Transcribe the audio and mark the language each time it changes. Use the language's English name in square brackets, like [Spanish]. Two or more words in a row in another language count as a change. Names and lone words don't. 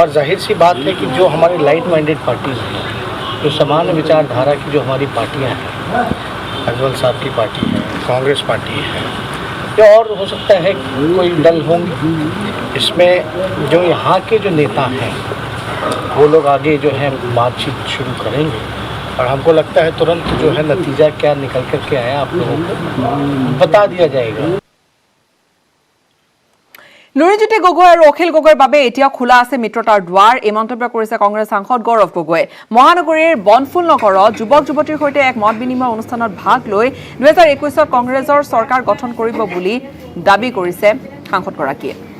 [Hindi] और जाहिर सी बात है कि जो हमारी [English] light minded parties [Hindi] हैं, जो समान विचारधारा की जो हमारी पार्टियाँ हैं, अजमल साहब की पार्टी है, कांग्रेस पार्टी है, या और हो सकता है कोई दल होंगे, इसमें जो यहाँ के जो नेता हैं वो लोग आगे जो है बातचीत शुरू करेंगे और हमको लगता है तुरंत जो है नतीजा क्या निकल कर के आया आप लोगों को बता दिया जाएगा। [Assamese] লুৰিণজ্যোতি গগৈ আৰু অখিল গগৈৰ বাবে এতিয়া খোলা আছে মিত্ৰতাৰ দুৱাৰ। এই মন্তব্য কৰিছে কংগ্ৰেছ সাংসদ গৌৰৱ গগৈ। মহানগৰীৰ বনফুল নগৰত যুৱক যুৱতীৰ সৈতে এক মত বিনিময় অনুষ্ঠানত ভাগ লৈ 2021ত কংগ্ৰেছৰ চৰকাৰ গঠন কৰিব বুলি দাবী কৰিছে সাংসদগৰাকীয়ে।